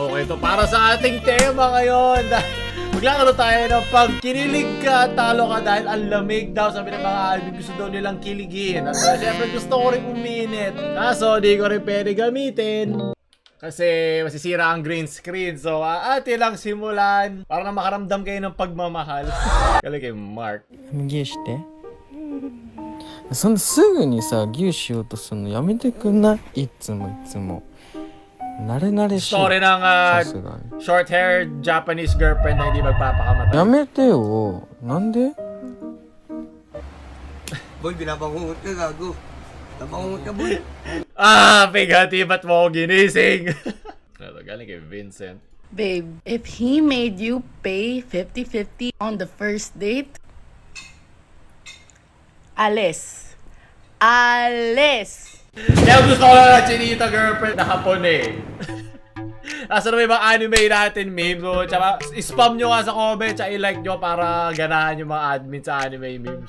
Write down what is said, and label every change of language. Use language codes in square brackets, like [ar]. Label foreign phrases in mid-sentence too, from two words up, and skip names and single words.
[tl] dito para sa ating tema ngayon. Maglalaro tayo ng pag kinilig ka, talo ka dahil ang lamig daw. Sabi ng mga admin, gusto daw nilang kiligin. At syempre gusto ko rin uminit. Kaso di ko rin pwede gamitin kasi masisira ang [en] green screen. [tl] So ate lang simulan para na makaramdam kayo ng pagmamahal. Kali kay Mark. [ja] ギューして。そんなすぐにさギューしようとするのやめてくんない？いつもいつも。慣れ慣れしい。 [tl] Story ng [ja] さすがに。 [en] short-haired Japanese girlfriend [tl] na hindi magpapakamatay. [ja] やめてよ。なんで？ [tl] Boy, binabangungot ka, gago. Nabangungot ka, boy. Pigati, ba't mo ako ginising? Ito, galing kay Vincent. [en] Babe, if he made you pay 50-50 on the first date, [tl] alis. Alis! Kaya gusto ko lang na chinita girlfriend na hapon eh. Nasa na may mga anime natin memes. So, tsaka spam nyo nga sa comment, tsaka i-like nyo para ganahan yung mga admin sa [en] anime memes.